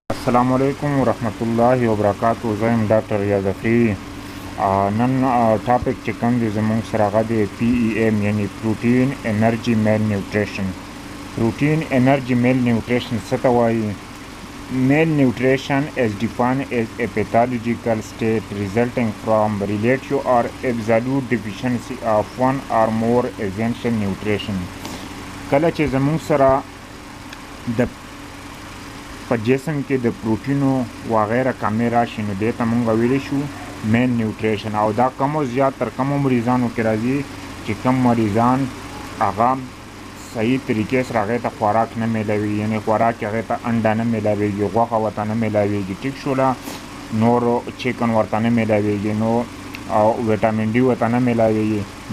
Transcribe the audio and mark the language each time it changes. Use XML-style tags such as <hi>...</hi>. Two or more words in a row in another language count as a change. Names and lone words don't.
<ar>السلام علیکم ورحمت الله وبرکاتو.</ar> <ps>زه یم ډاکټر ریاضفي. نن ټاپک چې کوم دی زموږ سره هغه دی PEM یعنی</ps> <en>protein energy malnutrition. protein energy malnutrition</en> <ps>څه ته وایي؟</ps> <en>Malnutrition is defined as a pathological state resulting from relative or absolute deficiency of one or more essential nutrition.</en> <ps>کله چې زموږ سره د په جسم کې د پروټینو وغیره کمی راشي نو دې ته موږ ویلی شو</ps> <en>main nutrition.</en> <ps>او دا کم او زیات تر کمو مریضانو کې راځي چې کم مریضان هغه صحیح طریقې سره هغې ته خوراک نه میلاوي، یعنې خوراک هغې ته انډه نه میلاویږي، غوښه ورته نه میلاویږي، ټیک شوله، نور چکن ورته نه میلاویږي، نو او</ps> <en>vitamin D</en> <ps>ورته نه میلاویږي.</ps>